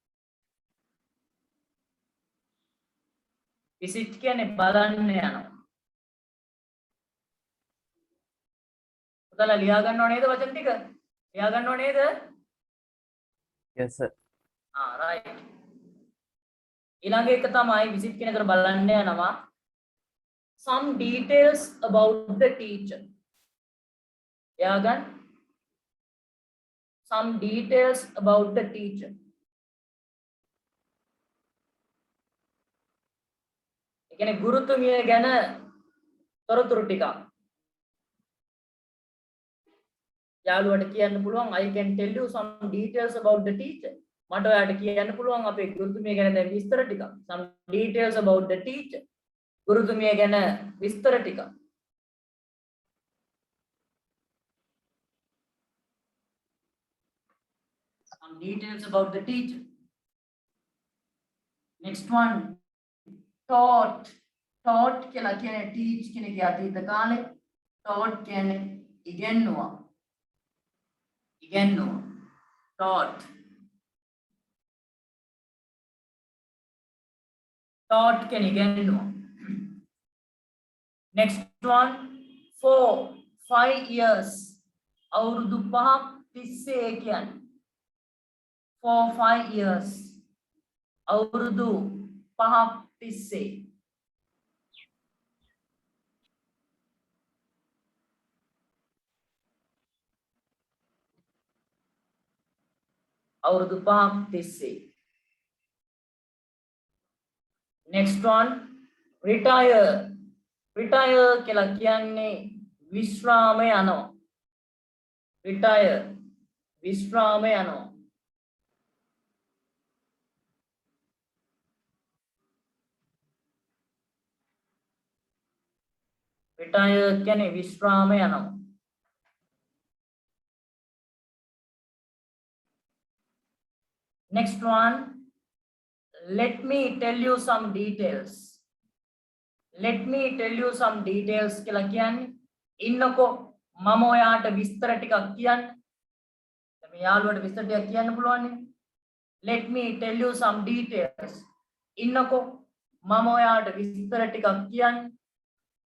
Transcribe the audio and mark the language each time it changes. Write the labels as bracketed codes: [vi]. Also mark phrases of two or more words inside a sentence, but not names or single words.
[si] visit කියන්නේ බලන්න යනවා පුතාලා ලියා ගන්නව නේද වචන ටික ලියා ගන්නව නේද [en] yes sir [si] right ඊළඟ එක තමයි visit කියන එකට බලන්න යනවා [en] some details about the teacher [si] ලියා ගන්න [en] some details about the teacher [si] ඒ කියන්නේ ගුරුතුමිය ගැන තොරතුරු ටිකක් යාළුවට කියන්න පුළුවන් [en] I can tell you some details about the teacher [si] මට ඔයාලට කියන්න පුළුවන් අපේ ගුරුතුමිය ගැන දැන් විස්තර ටිකක් [en] some details about the teacher [si] ගුරුතුමිය ගැන විස්තර ටිකක් [en] some details about the teacher next one taught [si] කියලා කියන්නේ [en] teach [si] කියන එක අතීත කාලේ [en] taught [si] කියන්නේ ඉගෙනුවා [en] taught can ඉගෙනුවා next one [si] 5 years අවුරුදු 5ක් තිස්සේ කියන්නේ 5 years අවුරුදු 5ක් තිස්සේ අවුරුදු 5ක් තිස්සේ [en] next one [si] retire කියලා කියන්නේ විශ්‍රාම යනවා retire විශ්‍රාම යනවා retire කියන්නේ විශ්‍රාම යනවා [en] next one let me tell you some details [si] කියලා කියන්නේ ඉන්නකෝ මම ඔයාට විස්තර ටිකක් කියන්න මේ යාළුවට විස්තර ටිකක් කියන්න පුළුවන් නේ [en] let me tell you some details [si] ඉන්නකෝ මම ඔයාට විස්තර ටිකක් කියන්න